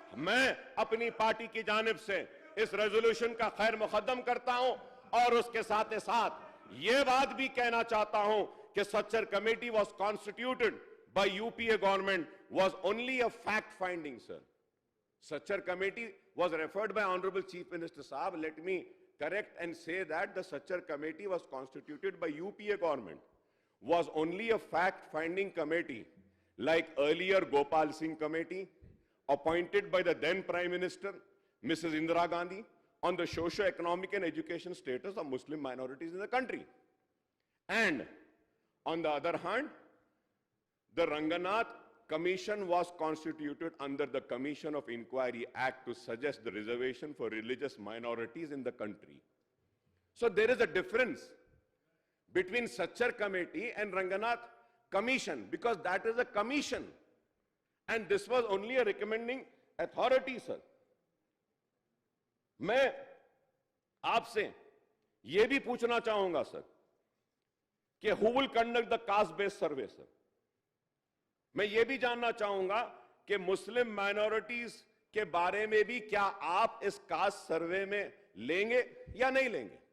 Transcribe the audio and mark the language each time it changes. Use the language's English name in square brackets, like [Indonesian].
[Hindi] मैं अपनी पार्टी की जानिब से इस रेजोल्यूशन का खैर मुकद्दम करता हूं और उसके साथ साथ यह बात भी कहना चाहता हूं कि [English] Sachar committee was constituted by UPA government was only a fact finding sir. Sachar committee was referred by honourable chief minister साहब। Let me correct and say that the Sachar committee was constituted by UPA government was only a fact-finding committee like earlier Gopal Singh committee appointed by the then Prime Minister Mrs. Indira Gandhi on the socio-economic and education status of Muslim minorities in the country. And on the other hand, the Ranganath Commission was constituted under the Commission of Inquiry Act to suggest the reservation for religious minorities in the country. So there is a difference between Sachar Committee and Ranganath Commission, because that is a commission and this was only a recommending authority sir. [Hindi] मैं आपसे यह भी पूछना चाहूंगा sir कि [English] who will conduct the caste based survey sir? [Hindi] मैं यह भी जानना चाहूंगा कि मुस्लिम माइनॉरिटीज के बारे में भी क्या आप इस कास्ट सर्वे में लेंगे या नहीं लेंगे?